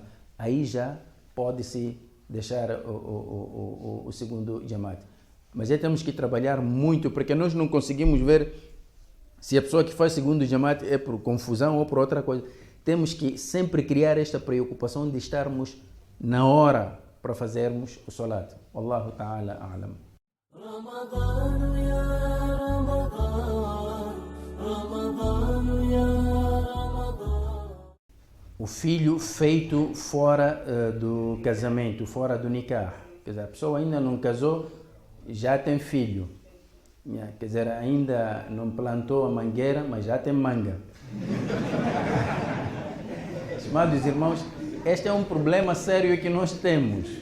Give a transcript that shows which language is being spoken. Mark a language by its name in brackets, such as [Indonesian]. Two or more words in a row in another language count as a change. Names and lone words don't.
[Portuguese] Aí já pode-se deixar o segundo Jamaat. Mas aí temos que trabalhar muito, porque nós não conseguimos ver se a pessoa que faz segundo Jamaat é por confusão ou por outra coisa. Temos que sempre criar esta preocupação de estarmos na hora para fazermos o Salat. [Arabic] والله تعالى أعلم. رمضان يا رمضان رمضان يا رمضان. [Portuguese] O filho feito fora do casamento, fora do nikah. Quer dizer, a pessoa ainda não casou, já tem filho. Quer dizer, ainda não plantou a mangueira, mas já tem manga. Estimados irmãos, este é um problema sério que nós temos.